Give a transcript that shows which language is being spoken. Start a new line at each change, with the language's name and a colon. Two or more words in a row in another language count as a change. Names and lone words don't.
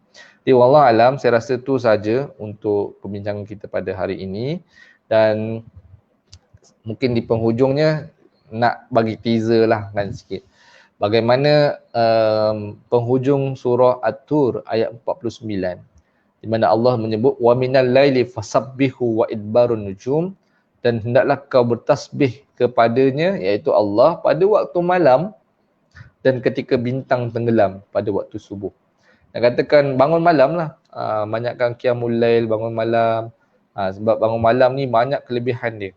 Malay: Jadi
Arabic: والله أعلم,
Malay: saya rasa itu saja untuk perbincangan kita pada hari ini, dan mungkin di penghujungnya nak bagi teaser lah kan sikit. Bagaimana penghujung surah At-Tur ayat 49, di mana Allah menyebut
Arabic: ومن الليل فسبحه وإدبار النجوم,
Malay: dan hendaklah kau bertasbih kepadanya, iaitu Allah, pada waktu malam dan ketika bintang tenggelam pada waktu subuh. Nak katakan bangun malam lah, banyakkan
Arabic: قيام الليل,
Malay: bangun malam, sebab bangun malam ni banyak kelebihan dia.